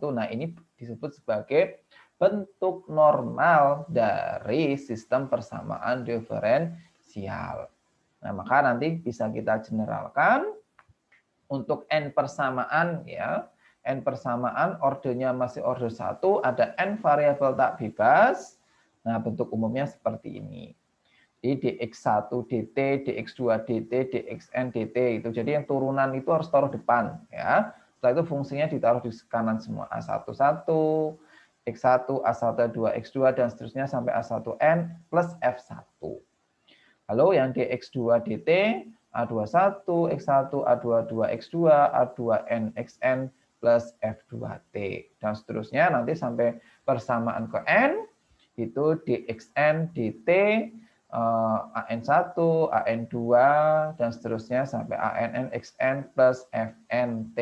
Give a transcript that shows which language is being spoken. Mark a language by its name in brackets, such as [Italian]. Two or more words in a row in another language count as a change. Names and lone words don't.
[Indonesian] Nah, ini disebut sebagai bentuk normal dari sistem persamaan diferensial. Nah, maka nanti bisa kita generalkan untuk n persamaan ya. N persamaan ordernya masih order 1, ada n variabel tak bebas. Nah, bentuk umumnya seperti ini. Jadi dx1 dt, dx2 dt, dxn dt itu. Jadi yang turunan itu harus taruh depan ya. Setelah itu fungsinya ditaruh di kanan semua. A11, x1, A12, x2 dan seterusnya sampai A1n plus f1. Lalu yang dx2 dt A21, X1, A22, X2, A2N, XN, plus F2T. Dan seterusnya nanti sampai persamaan ke N, itu DXN, DT, AN1, AN2, dan seterusnya sampai ANN, XN, plus FNT.